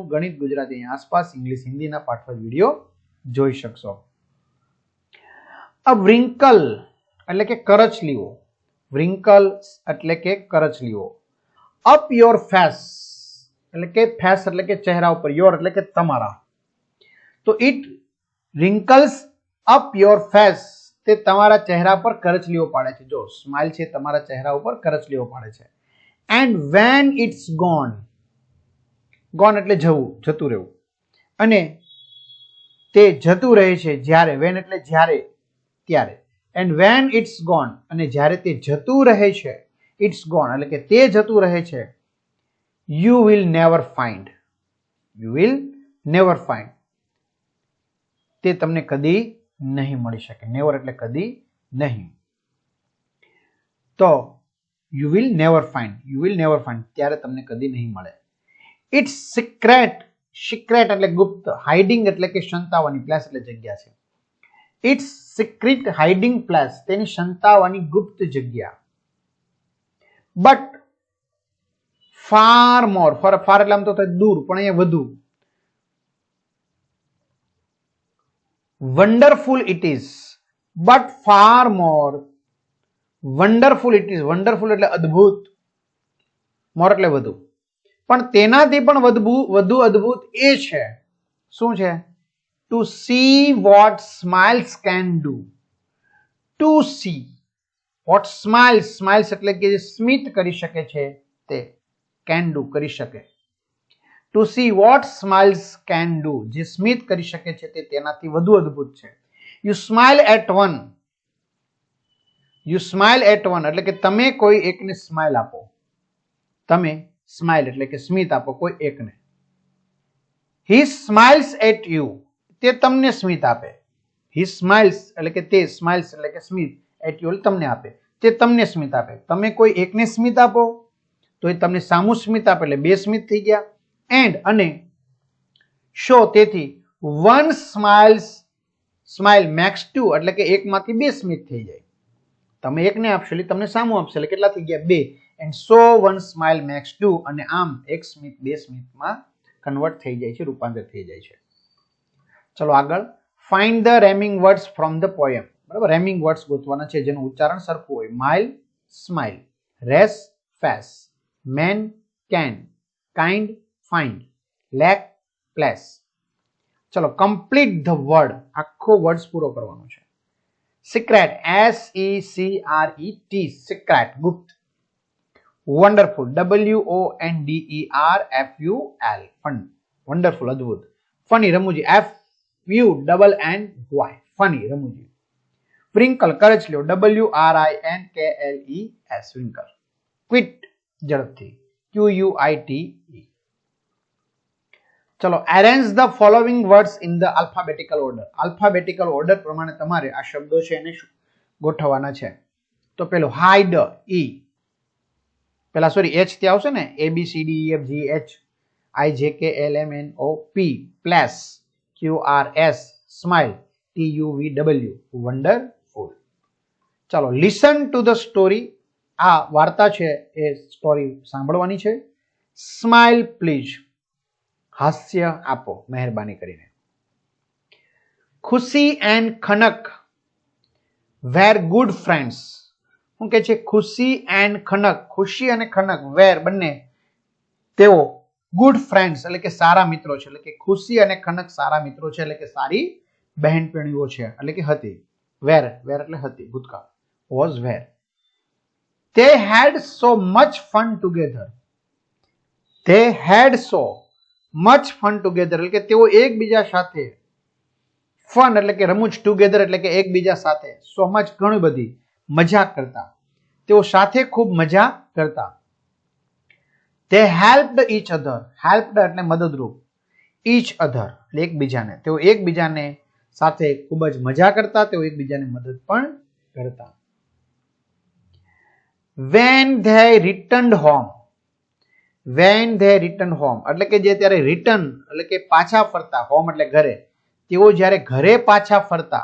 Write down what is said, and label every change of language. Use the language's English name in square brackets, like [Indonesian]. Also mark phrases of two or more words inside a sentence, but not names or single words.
[Gujarati] ગણિત, ગુજરાતી, આસપાસ, ઇંગ્લિશ, હિન્દીના પાઠવાજ વિડીયો જોઈ શકશો. [English] a wrinkle [Gujarati] એટલે કે કરચલીઓ. વ્રિંકલ એટલે કે કરચલીઓ. [English] up your face [Gujarati] એટલે કે ફેસ એટલે કે ચહેરા ઉપર, યોર એટલે કે તમારા. [English] તો ઇટ wrinkles up your face, [Gujarati] તે તમારા ચહેરા પર કરચલીઓ પાડે છે. જો સ્માઇલ છે, તમારા ચહેરા ઉપર કરચલીઓ પાડે છે. [English] and when it's gone, gone [Gujarati] એટલે જતું રહેવું, અને તે જતું રહે છે જ્યારે, when એટલે જ્યારે, ત્યારે. [English] and when it's gone, [Gujarati] અને જ્યારે તે જતું રહે છે, [English] it's gone [Gujarati] એટલે કે તે જતું રહે છે, [English] you will never find, [Gujarati] તે તમને કદી નહીં મળી શકે. નેવર એટલે કદી નહીં. તો [English] you will never find, [Gujarati] ત્યારે તમને કદી નહીં મળે. [English] It's secret [Gujarati] એટલે ગુપ્ત, હાઇડિંગ એટલે કે સંતાવાની, પ્લેસ એટલે જગ્યા છે. [English] It's secret hiding place, [Gujarati] તેની સંતાવાની ગુપ્ત જગ્યા. [English] But far more, far [Gujarati] એટલે આમ તો થાય દૂર, પણ અહીંયા વધુ. [English] wonderful it is, but far more wonderful it is. [Gujarati] wonderful એટલે અદ્ભુત, more એટલે વધુ, પણ તેનાથી પણ વધુ અદ્ભુત એ છે. શું છે? [English] to see what smiles can do. to see what smiles [Gujarati] એટલે કે જે સ્મિત કરી શકે છે તે, [English] can do [Gujarati] કરી શકે. [English] To see what smiles can do, [Gujarati] જે સ્મિત કરી શકે છે તે તેનાથી વધુ અદ્ભુત છે. [English] You smile at one [Gujarati] એટલે કે તમે કોઈ એકને સ્માઇલ આપો. તમે સ્માઇલ એટલે કે સ્મિત આપો કોઈ એકને. [English] He smiles at you, [Gujarati] તે તમને સ્મિત આપે. [English] He smiles [Gujarati] એટલે કે તે, સ્માઇલ્સ એટલે કે સ્મિત, [English] at you [Gujarati] એટલે તમને આપે, તે તમને સ્મિત આપે. તમે કોઈ એકને સ્મિત આપો તો એ તમને સામું સ્મિત આપે, એટલે 2 સ્મિત થઈ ગયા. એન્ડ અને શો, તેથી [English] one smile makes 2 [Gujarati] એટલે કે એકમાંથી 2 સ્મિત થઈ જાય. તમે એકને આપશો એટલે તમને સામું આપશે, એટલે કેટલા થઈ ગયા? 2. [English] and so one smile makes two [Gujarati] અને આમ એક સ્મિત બે સ્મિતમાં કન્વર્ટ થઈ જાય છે, રૂપાંતર થઈ જાય છે. ચલો આગળ, [English] find the rhyming words from the poem. [Gujarati] બરાબર, [English] rhyming words [Gujarati] ગોતવાના છે જેનું ઉચ્ચારણ સરખું હોય. [English] mile, smile, race, face, man, can, kind, find, lack, place. ચલો, complete the word, [Gujarati] આખો વર્ડ્સ પૂરો કરવાનો છે. [English] secret, SECRET, secret, ગુપ્ત. wonderful, WONDERFUL, fun, wonderful, અદ્ભુત. funny, રમૂજી, FUNNY, funny, રમૂજી. wrinkle, કરચલીઓ, WRINKLES, wrinkle. quit, ઝડપથી, QUITE. ચલો, arrange the following words in the alphabetical order. alphabetical order [Gujarati] પ્રમાણે તમારે આ શબ્દો છે એને ગોઠવવાના છે. તો પેલું hide, E, પેલા સોરી H થી આવશે ને, [English] ABCDEFGH, IJKLMNOP, place, QRS, smile, TUVW, wonderful. ચાલો, listen to the story. [Gujarati] આ વાર્તા છે એ સ્ટોરી સાંભળવાની છે. [English] smile please, [Gujarati] હાસ્ય આપો મહેરબાની કરીને. [English] Khushi and Khanak were good friends. [Gujarati] શું કે છે? ખુશી એન્ડ ખનક, ખુશી અને ખનક વેર બંને તેઓ [English] good friends [Gujarati] એટલે કે સારા મિત્રો છે. એટલે કે ખુશી અને ખનક સારા મિત્રો છે, એટલે કે સારી બહેનપણીઓ છે, એટલે કે હતી. વેર, વેર એટલે હતી, ભૂતકાળ, [English] was were. They had so much fun together. They had so much fun together [Gujarati] એટલે કે તેઓ એકબીજા સાથે, ફન એટલે કે રમૂજ, ટુગેધર એટલે કે એકબીજા સાથે, [English] so much [Gujarati] ઘણી બધી મજા કરતા, તેઓ સાથે ખૂબ મજા કરતા. [English] They helped each other, helped [Gujarati] એટલે મદદરૂપ, [English] each other [Gujarati] એટલે એકબીજાને, તેઓ એકબીજાને સાથે ખૂબ જ મજા કરતા, તેઓ એકબીજાને મદદ પણ કરતા. [English] When they returned home, when they returned home [Gujarati] એટલે કે જે ત્યારે રિટર્ન એટલે કે પાછા ફરતા, હોમ એટલે ઘરે, તેઓ જ્યારે ઘરે પાછા ફરતા.